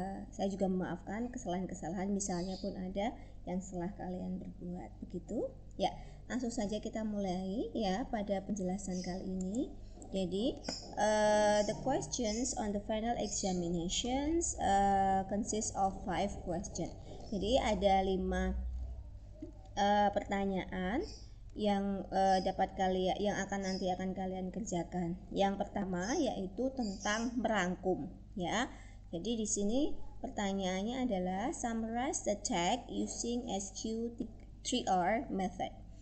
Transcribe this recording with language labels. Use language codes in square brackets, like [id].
[id] Saya juga memaafkan kesalahan-kesalahan misalnya pun ada yang salah kalian berbuat begitu ya. Langsung saja kita mulai ya pada penjelasan kali ini. Jadi [en] the questions on the final examinations consist of 5 questions. [id] Jadi ada 5 pertanyaan yang nanti akan kalian kerjakan. Yang pertama yaitu tentang merangkum ya. Jadi di sini pertanyaannya adalah [en] summarize the text using SQ3R method.